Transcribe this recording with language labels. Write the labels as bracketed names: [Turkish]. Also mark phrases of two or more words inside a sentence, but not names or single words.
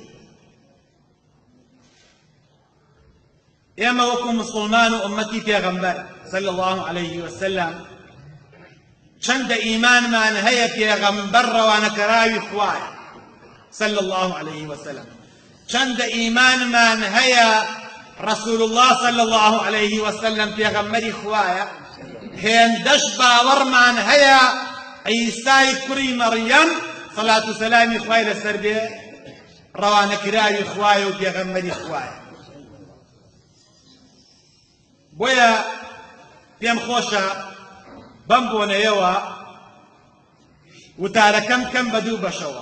[Central Kurdish] ئێمە وەکو مسلمان و ئومەتی پێغەمبەر [Arabic] صلی الله عليه وسلم [Central Kurdish] چەندە ئیمانمان هەیە پێغەمبەر ڕەوانەکەراوی خوایە [Arabic] صلی الله عليه وسلم، [Central Kurdish] چەندە ئیمانمان هەیە [Arabic] رسول الله صلى الله عليه وسلم [Central Kurdish] پێغەمبەری خوایە، هێندەش باوەڕمان هەیە عیسای کوڕی مەڕیەم سەڵات و سەلامی خوای لەسەر بێ ڕەوانەکراوی خوایە و پێغەمبەری خوایە. بۆیە پێم خۆشە بەم بۆنەیەوە وتارەکەم کەم بە دوو بەشەوە.